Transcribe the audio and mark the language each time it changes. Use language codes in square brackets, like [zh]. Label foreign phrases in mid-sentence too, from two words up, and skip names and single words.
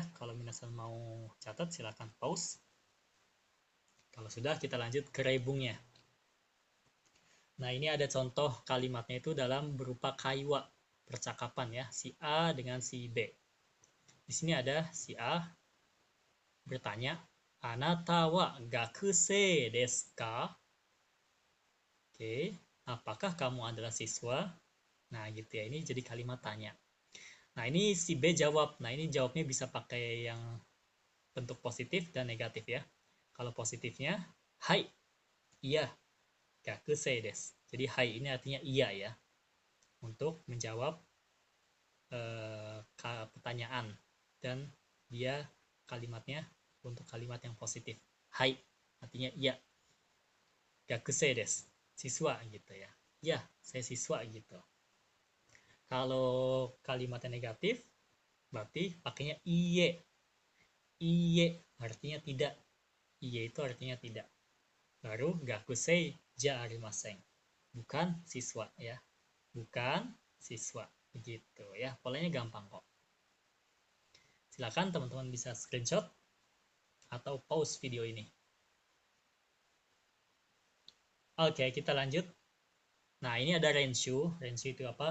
[id] Kalau minasan mau catat, silakan pause. Kalau sudah, kita lanjut ke rebungnya. Nah, ini ada contoh kalimatnya itu dalam berupa kaiwa, percakapan ya, si A dengan si B. Di sini ada si A bertanya, [ja] あなたは学生ですか? [id] Oke, apakah kamu adalah siswa? Nah, gitu ya. Ini jadi kalimat tanya. Nah, ini si B jawab. Nah, ini jawabnya bisa pakai yang bentuk positif dan negatif ya. Kalau positifnya, hai, iya, [ja] 学生です. [id] Jadi hai ini artinya iya ya. Untuk menjawab pertanyaan. Dan dia kalimatnya untuk kalimat yang positif. Hai, artinya iya. [ja] 学生です. [id] Siswa gitu ya. Ya, saya siswa gitu. Kalau kalimatnya negatif, berarti pakainya iye. Iye artinya tidak. Iye itu artinya tidak. [ja] Baru 学生じゃありません. [id] Bukan siswa ya. Bukan siswa. Begitu ya. Polanya gampang kok. Silakan teman-teman bisa screenshot atau pause video ini. Oke, kita lanjut. Nah, ini ada renshu. Renshu itu apa?